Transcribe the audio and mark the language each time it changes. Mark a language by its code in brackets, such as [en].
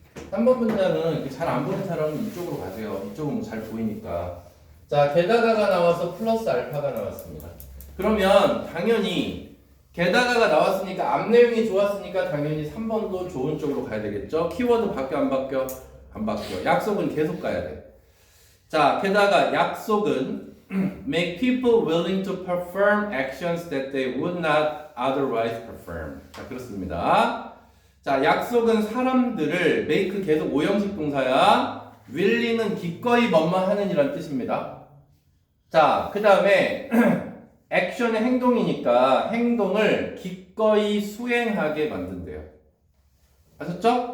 [ko] 3번 문장은 이렇게 잘 안 보는 사람은 이쪽으로 가세요. 이쪽은 잘 보이니까. 자, 게다가가 나와서 플러스 알파가 나왔습니다. 그러면 당연히 게다가가 나왔으니까 앞 내용이 좋았으니까 당연히 3번도 좋은 쪽으로 가야 되겠죠. 키워드 바뀌어 안 바뀌어? 안 바뀌어. 약속은 계속 가야 돼. 자, 게다가 약속은 [en] make people willing to perform actions that they would not otherwise perform. [ko] 자, 그렇습니다. 자, 약속은 사람들을 make 계속 오형식 동사야. willing은 기꺼이 뭐뭐하는 이란 뜻입니다. 자, 그 다음에 액션의 행동이니까 행동을 기꺼이 수행하게 만든대요. 아셨죠?